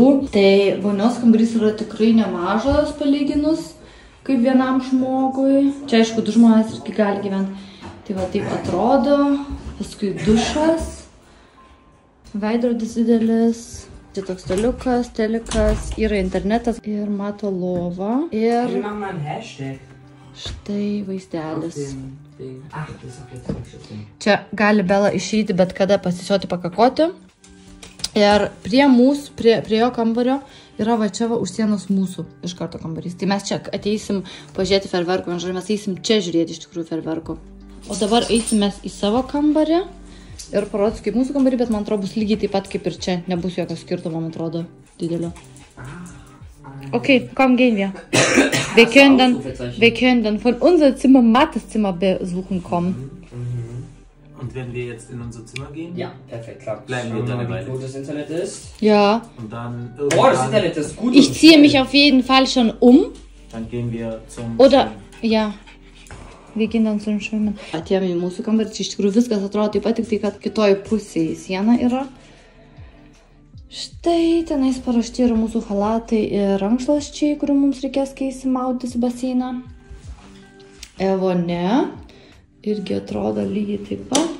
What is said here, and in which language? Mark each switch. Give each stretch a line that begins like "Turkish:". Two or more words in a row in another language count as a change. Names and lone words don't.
Lithuanian: Tai vonios kambarys yra tikrai nemažas palyginus kaip vienam žmogui. Čia aišku, 2 žmonės irgi gali gyventi. Tai va taip atrodo. Paskui dušas. Veidrodis didelis. Čia toks staliukas, telikas, yra internetas ir mato lova. Ir...
German: Wir machen mal einen Hashtag.
Lithuanian: Štai vaizdelis.
German: Ach, das ist auch jetzt falsch.
Lithuanian: Čia gali Bela išeiti bet kada pasisioti pakakoti. Ir prie mūsų, prie jo kambario yra va čia va už sienos mūsų iš karto kambarys. Tai mes čia ateisim pažiūrėti ferverkų, mes eisim čia žiūrėti iš tikrųjų ferverkų. O dabar eisim mes į savo kambarį ir parodysiu kaip mūsų kambarį, bet man atrodo bus lygiai taip pat kaip ir čia. Nebus jokio skirtumo, man atrodo, didelio.
German: Okay, komm, gehen wir. Wir können dann von unserem Zimmer Mattes Zimmer besuchen kommen. Und wenn wir jetzt in unser Zimmer gehen? Ja, perfekt, klar. Bleiben wir dann wie gut das Internet ist. Ja. Und dann Oh, das Internet ist gut. Ich ziehe mich auf jeden Fall schon um. Dann gehen wir zum Oder, ja. Wir gehen dann zum Schwimmen.
Lithuanian: Atėjome į mūsų kambarį, čia iš tikrųjų viskas atrodo taip pat, tik tai, kad kitoje pusėje siena yra. Štai tenais parašti yra mūsų halatai ir rankšluosčiai, kurių mums reikės keisti maudytis į baseiną. Vonia irgi atrodo lygiai taip pat.